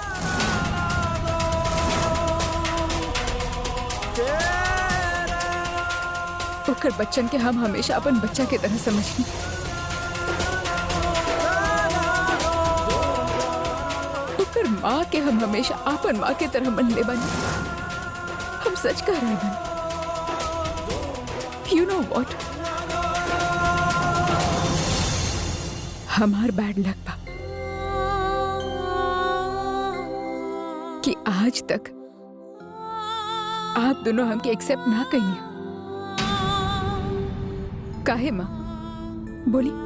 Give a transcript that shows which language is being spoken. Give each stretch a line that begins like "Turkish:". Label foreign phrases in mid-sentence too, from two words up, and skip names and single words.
Bhojpuri: ओकर बच्चन के हम हमेशा अपन बच्चा के तरह समझनी। ओकर माँ के हम हमेशा अपन माँ के तरह मनले बनी। हम सच कह रहे बनी।
English: you know what,
Bhojpuri: हमार बैड लक बा कि आज तक आप दोनों हमके एक्सेप्ट ना कहिए। काहे माँ बोली?